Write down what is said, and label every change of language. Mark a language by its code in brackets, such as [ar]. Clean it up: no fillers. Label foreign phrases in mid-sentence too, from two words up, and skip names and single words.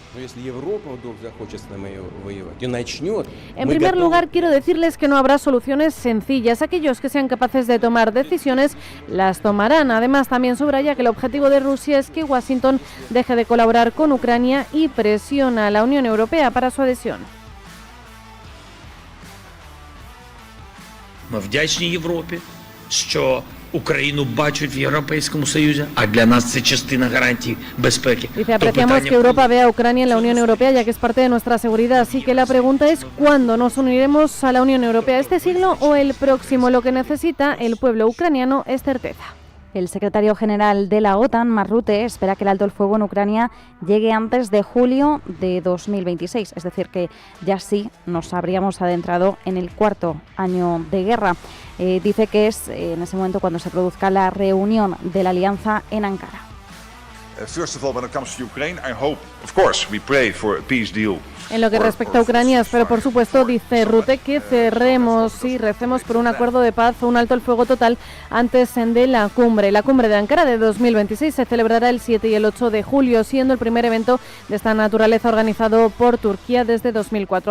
[es] En primer lugar, quiero decirles que no habrá soluciones sencillas. Aquellos que sean capaces de tomar decisiones las tomarán. Además, también subraya que el objetivo de Rusia es que Washington deje de colaborar con Ucrania y presiona a la Unión Europea para su adhesión. [uk] Україну бачать в Європейському Союзі, а для нас це частина гарантій безпеки. [es] Dice, apreciamos que Europa vea a Ucrania en la Unión Europea, ya que es parte de nuestra seguridad. Así que la pregunta es, ¿cuándo nos uniremos a la Unión Europea? ¿Este siglo o el próximo? Lo que necesita el pueblo ucraniano es certeza. El secretario general de la OTAN, Mark Rutte, espera que el alto el fuego en Ucrania llegue antes de julio de 2026, es decir, que ya sí nos habríamos adentrado en el 4º año de guerra. Dice que es en ese momento cuando se produzca la reunión de la alianza en Ankara. [en] First of all, when it comes to Ukraine, I hope, of course, we pray for a peace deal. [es] En lo que respecta a Ucrania, espero por supuesto, dice Rutte, que cerremos y recemos por un acuerdo de paz o un alto el fuego total antes de la cumbre. La cumbre de Ankara de 2026 se celebrará el 7 y el 8 de julio, siendo el primer evento de esta naturaleza organizado por Turquía desde 2004.